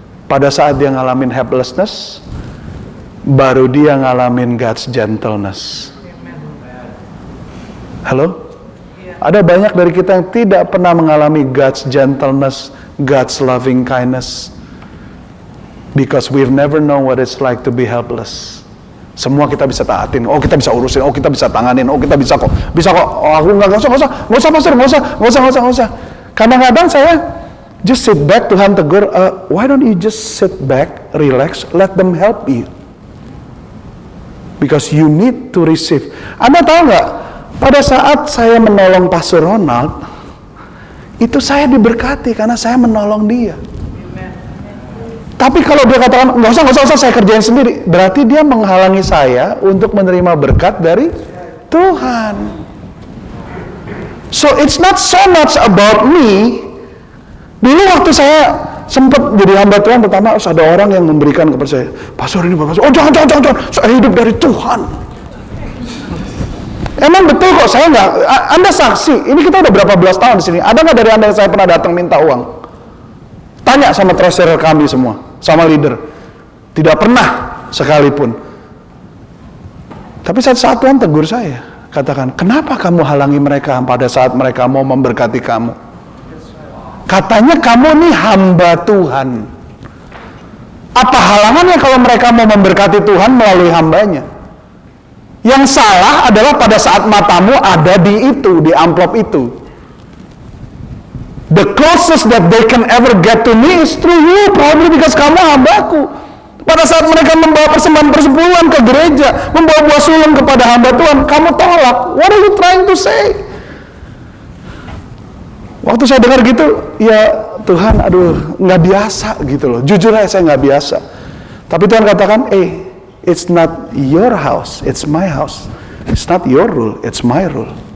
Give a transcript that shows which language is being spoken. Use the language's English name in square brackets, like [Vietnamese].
[Indonesian] Pada saat dia ngalamin helplessness, baru dia ngalamin [English] God's gentleness. [Indonesian] Halo? Ada banyak dari kita yang tidak pernah mengalami [English] God's gentleness, God's loving kindness. Because we've never known what it's like to be helpless. [Indonesian] Semua kita bisa taatin, oh kita bisa urusin, oh kita bisa tanganin, oh kita bisa kok, oh aku nggak usah pastor, nggak usah. Kadang-kadang saya [English] just sit back, [Indonesian] Tuhan tegur, [English] why don't you just sit back, relax, let them help you. Because you need to receive. [Indonesian] Anda tahu nggak, pada saat saya menolong Pastor Ronald, itu saya diberkati karena saya menolong dia. Tapi kalau dia katakan, nggak usah, saya kerjain sendiri, berarti dia menghalangi saya untuk menerima berkat dari Tuhan. [English] So it's not so much about me. [Indonesian] Dulu waktu saya sempat jadi hamba Tuhan, pertama ada orang yang memberikan kepada saya, Pastor ini, Pastor, oh jangan, saya hidup dari Tuhan. Emang betul kok, saya nggak, Anda saksi, ini kita udah berapa belas tahun di sini, ada nggak dari Anda yang saya pernah datang minta uang? Tanya sama treasurer kami semua, sama leader. Tidak pernah sekalipun. Tapi saat Tuhan tegur saya, katakan, kenapa kamu halangi mereka pada saat mereka mau memberkati kamu? Katanya kamu nih hamba Tuhan. Apa halangannya kalau mereka mau memberkati Tuhan melalui hambanya? Yang salah adalah pada saat matamu ada di itu, di amplop itu. [English] The closest that they can ever get to me is through you, probably because [Indonesian] kamu hambaku. Pada saat mereka membawa persembahan persepuluhan ke gereja, membawa buah sulung kepada hamba Tuhan, kamu tolak. [English] What are you trying to say? [Indonesian] Waktu saya dengar gitu, ya Tuhan, aduh, nggak biasa gitu loh. Jujur aja saya nggak biasa. Tapi Tuhan katakan, [English] it's not your house, it's my house. It's not your rule, it's my rule.